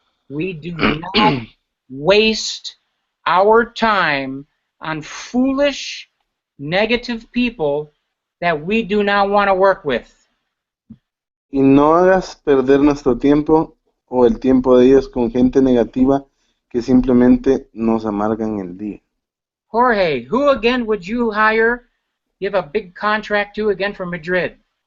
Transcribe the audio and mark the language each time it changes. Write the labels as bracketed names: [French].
[English] We do not waste our time on foolish, negative people that we do not want to work with. [Spanish] Y no hagas perder nuestro tiempo o el tiempo de ellos con gente negativa que simplemente nos amargan el día. [English] Jorge, who again would you hire, give a big contract to again from Madrid?